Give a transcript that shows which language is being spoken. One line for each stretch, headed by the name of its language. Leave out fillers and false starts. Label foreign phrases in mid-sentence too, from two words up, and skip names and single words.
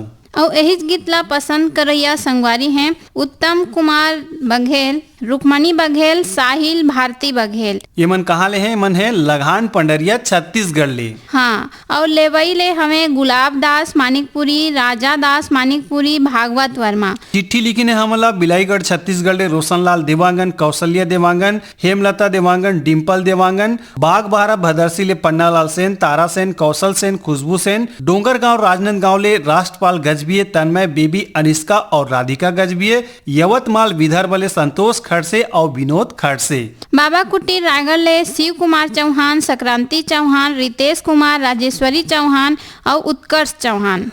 Chhattisgarhi: और यही गीत ला पसंद करैया संगवारी हैं उत्तम कुमार बघेल रुक्मणी बघेल साहिल भारती बघेल। ये मन कहाँ ले हैं मन है लगान पंडरिया छत्तीसगढ़ ले। हाँ और लेवई ले हमें गुलाब दास मानिकपुरी राजा दास मानिकपुरी भागवत वर्मा। चिट्ठी लिखी ने हमला बिलाईगढ़ छत्तीसगढ़ ले रोशनलाल देवांगन कौशल्या देवांगन हेमलता देवांगन डिम्पल देवांगन बाग बहारा भदरसी ले पन्नालाल सेन तारा सेन कौशल सेन खुशबू सेन डोंगरगांव राजनांदगांव ले राष्ट्रपाल गजबिये तन्मय बेबी अनिष्का और राधिका गजबिये यवतमाल विदर्भ ले संतोष खड़से और विनोद खड़से। बाबा कुटीर रायगढ़ ले शिव कुमार चौहान संक्रांति चौहान रितेश कुमार राजेश्वरी चौहान और उत्कर्ष चौहान।